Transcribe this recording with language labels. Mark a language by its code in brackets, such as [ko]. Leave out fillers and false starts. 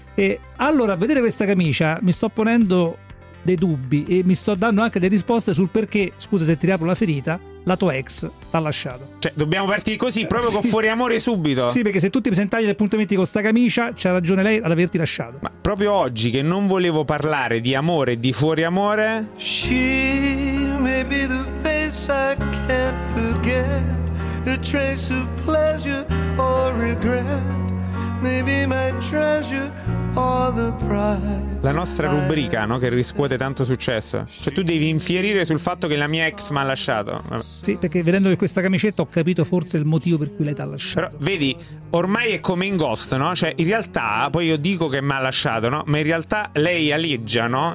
[it] E allora, a vedere questa camicia, mi sto ponendo dei dubbi e mi sto dando anche delle risposte sul perché, scusa se ti riapro la ferita, la tua ex t'ha lasciato. Cioè, dobbiamo partire così, proprio con fuori amore subito. Sì, perché se tu ti presentavi agli appuntamenti con sta camicia, c'ha ragione lei ad averti lasciato. Ma proprio oggi, che non volevo parlare di amore e di fuori amore... [en] She may be the face I can't forget, a trace of pleasure or regret, maybe my treasure or the prize. [it] La nostra rubrica, no, che riscuote tanto successo. Cioè, tu devi infierire sul fatto che la mia ex mi ha lasciato. Vabbè. Sì, perché vedendo questa camicetta ho capito forse il motivo per cui lei ti ha lasciato. Però, vedi, ormai è come in Ghost, no? Cioè, in realtà, poi io dico che mi ha lasciato, no? Ma in realtà lei aleggia, no?